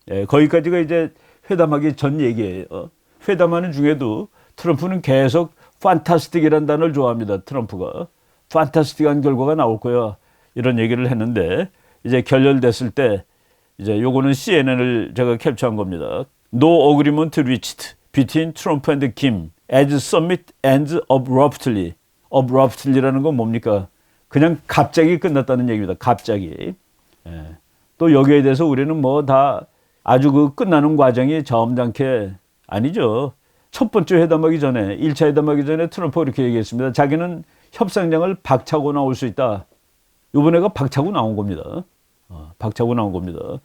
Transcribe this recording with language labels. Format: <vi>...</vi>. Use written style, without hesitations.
<ko>거기까지가 이제 회담하기 전 얘기예요. 회담하는 중에도 트럼프는 계속 판타스틱이라는 단어를 좋아합니다. 트럼프가 판타스틱한 결과가 나올 거야 이런 얘기를 했는데, 이제 결렬됐을 때 이제 요거는 CNN을 제가 캡처한 겁니다.</ko> <en>No agreement reached between Trump and Kim as summit ends abruptly.</en> <ko>abruptly라는 건 뭡니까? 그냥 갑자기 끝났다는 얘기입니다. 갑자기. 또 여기에 대해서 우리는 뭐 다 아주 그 끝나는 과정이 점잖게, 아니죠. 첫 번째 회담하기 전에, 1차 회담하기 전에 트럼프가 이렇게 얘기했습니다. 자기는 협상장을 박차고 나올 수 있다. 이번에가 박차고 나온 겁니다. 박차고 나온 겁니다.</ko>